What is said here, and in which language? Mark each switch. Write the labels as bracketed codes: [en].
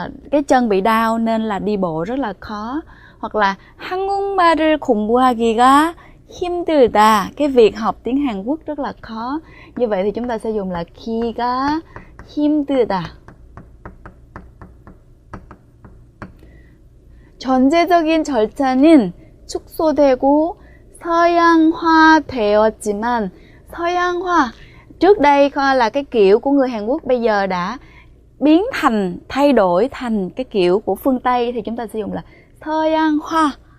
[vi] Cái chân bị đau nên là đi bộ rất là khó. Hoặc là [ko] 한국말을 공부하기가 힘들다. [vi] Cái việc học tiếng Hàn Quốc rất là khó. Như vậy thì chúng ta sẽ dùng là [ko] 기가 힘들다. 전제적인 절차는 축소되고 서양화되었지만 서양화 [vi] trước đây là cái kiểu của người Hàn Quốc bây giờ đã thay đổi thành cái kiểu của phương Tây thì chúng ta sử dụng là 서양화.